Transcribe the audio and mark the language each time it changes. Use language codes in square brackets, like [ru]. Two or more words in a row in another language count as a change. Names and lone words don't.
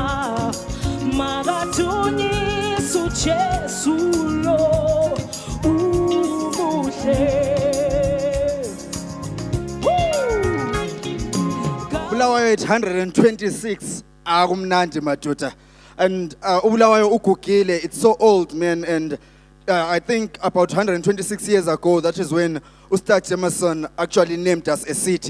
[zu] makadunyiswe uJesu lo umuhle. Bulawayo 826 akumnandi madoda, and Bulawayo ugugile, [en] it's so old man, and I think about 126 years ago, that is when Ustad Jameson actually named us a city.